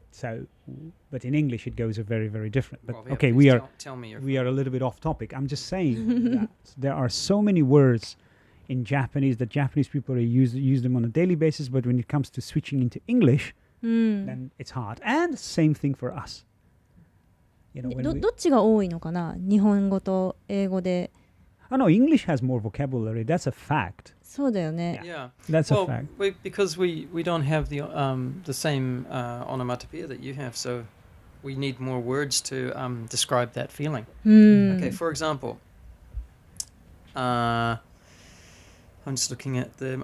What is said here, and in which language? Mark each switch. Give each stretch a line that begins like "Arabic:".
English: So, but in English it goes very, very different. But Well, yeah, okay, please we tell me are a little bit off topic. I'm just saying that there are so many words in Japanese that Japanese people use them on a daily basis, but when it comes to switching into English, then it's hard. And same thing for us. You know,
Japanese: どっちが多いのかな、日本語と英語で。
English: no, English has more vocabulary. That's a fact.
Japanese: そうだよね。
English: Yeah. That's well, a fact. because we don't have the same onomatopoeia that you have, so we need more words to describe that feeling. Okay, for example, I'm just looking at them.